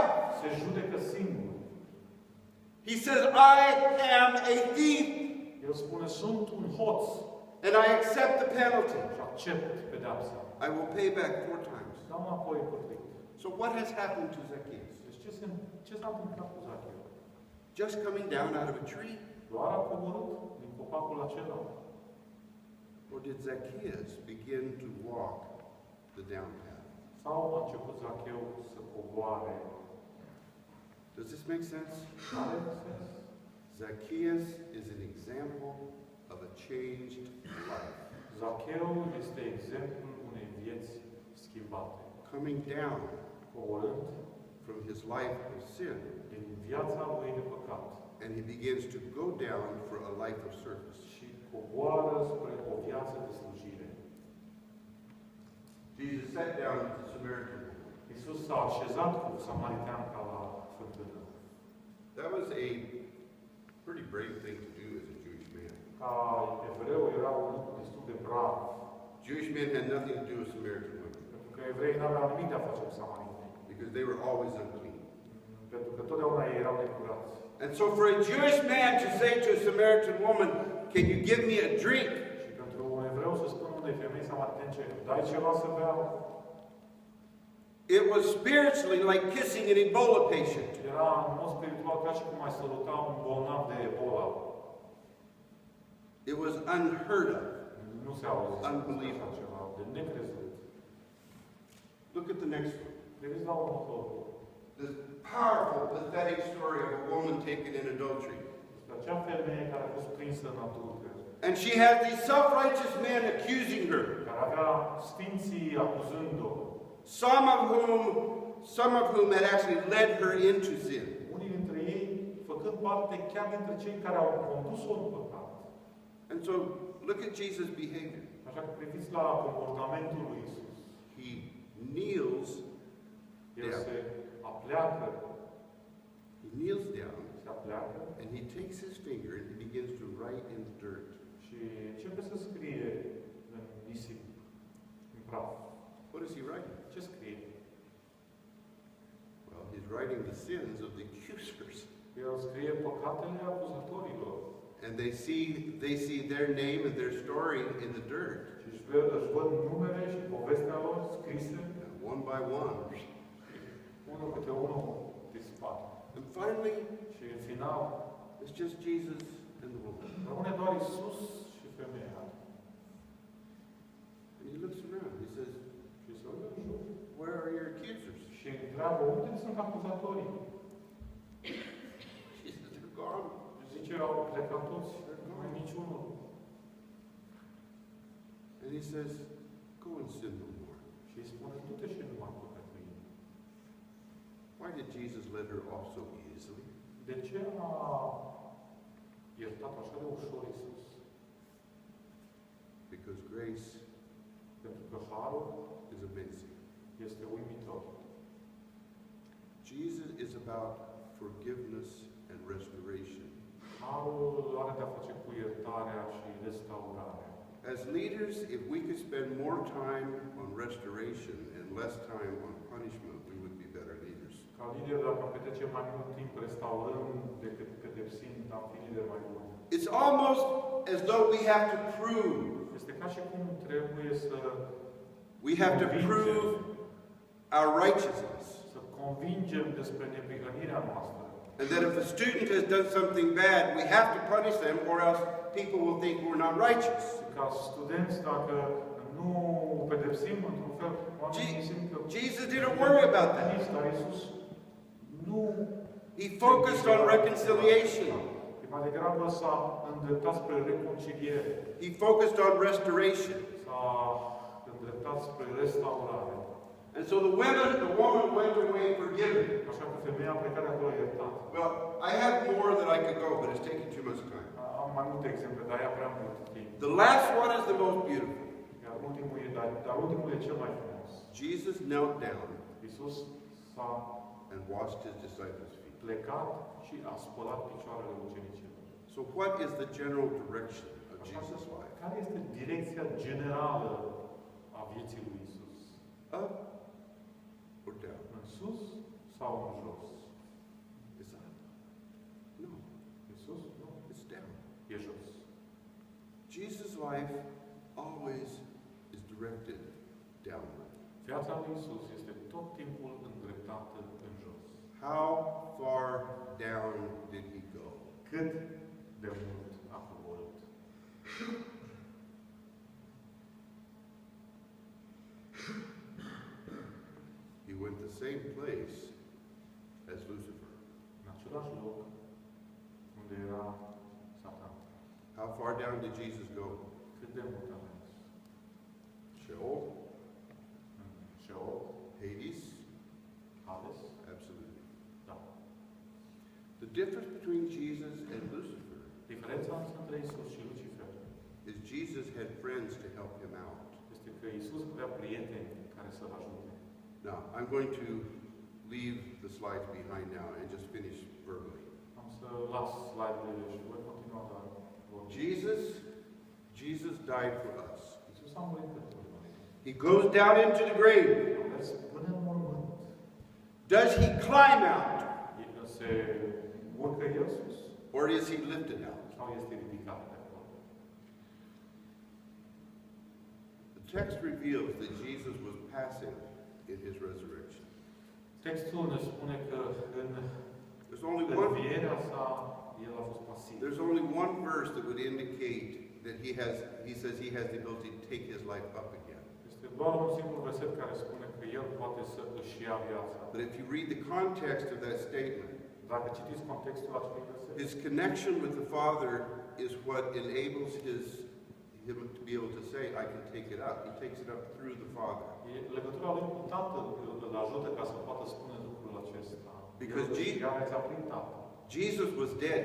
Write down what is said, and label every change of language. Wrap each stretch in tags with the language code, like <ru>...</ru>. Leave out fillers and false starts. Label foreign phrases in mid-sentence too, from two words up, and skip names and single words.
<ro>Se judecă singur.</ro> <en>He says, I am a thief,</en> <ro>El spune, sunt un hoț</ro> <en>and I accept the penalty.</en> <ro>și accept pedeapsa.</ro> <en>I will pay back 4 times.</en> <ro>Dau înapoi cât.</ro> <en>So what has happened to Zacchaeus?</en> <ro>Deci ce s-a întâmplat cu Zacheu?</ro> <en>Just coming down out of a tree?</en> <ro>Doar a coborât din copacul acela?</ro> <en>Or did Zacchaeus begin to walk the down path?</en> <ro>Sau a început Zacheu să coboare?</ro> <en>Does this make sense?</en> <ro>Are sens?</ro> <en>Zacchaeus is an example of a changed life.</en> <ro>Zacheu este exemplul unei vieți schimbate.</ro> <en>Coming down</en> <ro>Coborând</ro> <en>from his life of sin,</en> <ro>din viața lui de păcat</ro> <en>and he begins to go down for a life of service.</en> <ro>și coboară spre o viață de slujire.</ro> <en>Jesus sat down with the Samaritan woman.</en> <ro>Iisus s-a așezat cu samariteanca la fântână.</ro> <en>That was a pretty brave thing to do as a Jewish man.</en> <ro>Ca evreu era un lucru destul de brav,</ro> <en>Jewish men had nothing to do with Samaritan women</en> <ro>pentru că evreii n-aveau nimic de a face cu samariteni,</ro> <en>because they were always unclean.</en> <ro>pentru că totdeauna ei erau necurați.</ro> <en>And so for a Jewish man to say to a Samaritan woman, can you give me a drink?</en> <ro>Și pentru un evreu să spună unei femei samaritence, dai ceva să bea?</ro> <en>It was spiritually like kissing an Ebola patient.</en> <ro>Era în mod spiritual ca și cum ai săruta un bolnav de Ebola.</ro> <en>It was unheard of.</en> <ro>Nu se auzi</ro> <en>Unbelievable.</en> <ro>așa ceva, de necrezut.</ro> <en>Look at the next one.</en> <ro>Vedeți la următorul.</ro> <en>This powerful, pathetic story of a woman taken in adultery.</en> <ro>Este acea femeie care a fost prinsă în adulter,</ro> <en>And she has these self-righteous men accusing her.</en> <ro>care avea sfinții acuzând-o.</ro> <en>Some of whom had actually led her into sin.</en> <ro>Unii dintre ei făcând parte chiar dintre cei care au condus-o în păcat.</ro> <en>And so, look at Jesus' behavior.</en> <ro>Așa că priviți la comportamentul lui Isus.</ro> <en>He kneels</en> <ro>El</ro> <en>down.</en> <ro>se apleacă,</ro> <en>He kneels down</en> <ro>se apleacă</ro> <en>and he takes his finger and he begins to write in the dirt.</en> <ro>și începe să scrie în nisip, în praf.</ro> <en>What is he writing?</en> <ro>Ce scrie?</ro> <en>Well, he's writing the sins of the accusers.</en> <ro>El scrie păcatele acuzatorilor.</ro> <en>And they see their name and their story in the dirt.</en> <ro>Și își văd numele și povestea lor scrise,</ro> <en>And one by one.</en> <ro>unul câte unul dispar.</ro> <en>And finally,</en> <ro>Și în final,</ro> <en>it's just Jesus and the woman.</en> <ro>rămâne doar Isus și femeia.</ro> <en>And he looks around. He says,</en> <ro>Și se uită în jur.</ro> <en>where are your accusers?</en> <ro>Și întreabă, unde sunt acuzatorii?</ro> <en>She says, they're gone.</en> <ro>Și zice, au plecat toți, nu mai niciunul.</ro> <en>And he says, go and sin no more.</en> <ro>Și îi spune, du-te și nu mai păcătui.</ro> <en>Why did Jesus let her off so easily?</en> <ro>De ce a iertat așa de ușor Isus?</ro> <en>Because grace</en> <ro>Pentru că harul</ro> <en>is amazing.</en> <ro>este uimitor.</ro> <en>Jesus is about forgiveness and restoration.</en> <ro>Harul are de-a face cu iertarea și restaurarea.</ro> <en>As leaders, if we could spend more time on restoration and less time on punishment, we would be better leaders.</en> <ro>Ca lider, dacă am petrece mai mult timp restaurând decât pedepsind, am fi lideri mai buni.</ro> <en>It's almost as though we have to prove.</en> <ro>Este ca și cum trebuie să</ro> <en>We have to prove our righteousness.</en> <ro>să convingem despre neprihănirea noastră.</ro> <en>And that if a student has done something bad, we have to punish them or else people will think we're not righteous.</en> <ro>Ca studenți, dacă nu pedepsim într-un fel, oamenii simt că</ro> <en>Jesus didn't worry about that.</en> <ro>Dar Iisus nu</ro> <en>He focused on reconciliation.</en> <ro>mai degrabă s-a îndreptat spre reconciliere,</ro> <en>He focused on restoration.</en> <ro>s-a îndreptat spre restaurare.</ro> <en>And so the woman went away forgiven.</en> <ro>Așa că femeia a plecat de acolo iertată.</ro> <en>Well, I have more that I could go, but it's taking too much time.</en> <ro>Am mai multe exemple, dar ia prea mult timp.</ro> <en>The last one is the most beautiful.</en> <ro>Iar ultimul e cel mai frumos.</ro> <en>Jesus knelt down</en> <ro>Iisus s-a</ro> <en>and washed his disciples' feet.</en> <ro>plecat și a spălat picioarele ucenicilor.</ro> <en>So what is the general direction of Jesus' life?</en> <ro>Care este direcția generală a vieții lui Iisus?</ro> <en>Up or down?</en> <ro>În sus sau în jos?</ro> <en>It's up. No,</en> <ro>În sus? Nu.</ro> <en>it's down.</en> <ro>E jos.</ro> <en>Jesus' life always is directed downward.</en> <ro>Viața lui Iisus este tot timpul îndreptată în jos.</ro> <en>How far down did he go?</en> <ro>Cât de mult a coborât?</ro> <en>He went the same place as Lucifer.</en> <ro>În același loc unde era Satan.</ro> <en>How far down did Jesus go?</en> <ro>Cât de mult a mers?</ro> <en>Sheol?</en> <ro>În Sheol?</ro> <en>Hades?</en> <ro>Hades?</ro> <en>Absolutely.</en> <ro>Da.</ro> <en>The difference between Jesus and Lucifer</en> <ro>Diferența între Iisus și Lucifer</ro> <en>is Jesus had friends to help him out.</en> <ro>este că Iisus avea prieteni care să-l ajute.</ro> <en>Now, I'm going to leave the slides behind now and just finish verbally.</en> <ro>Am să las slide-urile și voi continua doar vorbind.</ro> <en>Jesus died for us.</en> <ro>Iisus a murit pentru noi.</ro> <en>He goes down into the grave.</en> <ro>A mers până în mormânt.</ro> <en>Does he climb out</en> <ro>Se urcă El sus</ro> <en>or is he lifted out?</en> <ro>sau este ridicat de acolo?</ro> <en>The text reveals that Jesus was passive in his resurrection.</en> <ro>Textul ne spune că în</ro> <en>There's only</en> <ro>învierea sa, el a fost pasiv.</ro> <en>There's only one verse that would indicate that he says he has the ability to take his life up again.</en> <ro>Este doar un singur verset care spune că el poate să își ia viața.</ro> <en>But if you read the context of that statement,</en> <ro>Dacă citiți contextul acelui verset,</ro> <en>his connection with the Father is what enables him to be able to say, I can take it up. He takes it up through the Father.</en> <ro>legătura lui cu Tatăl îl ajută ca să poată spune lucrul acesta.</ro> <en>Because</en> <ro>Ea rețea prin Tatăl.</ro> <en>Jesus was dead.</en>